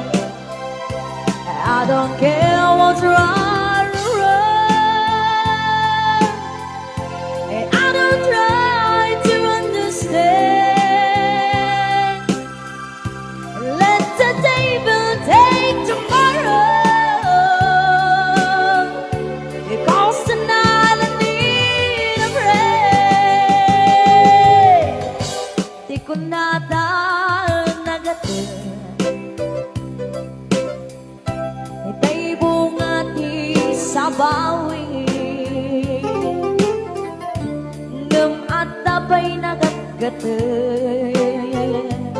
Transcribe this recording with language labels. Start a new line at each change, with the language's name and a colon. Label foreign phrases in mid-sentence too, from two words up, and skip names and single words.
English: I don't care what's right or wrong, and I don't try to understand. Let the table take tomorrow, because tonight I need a break.
Iloko: Di ko na nagatin, ita'y bunga di sa bawi, ngam at tapay nagagatin.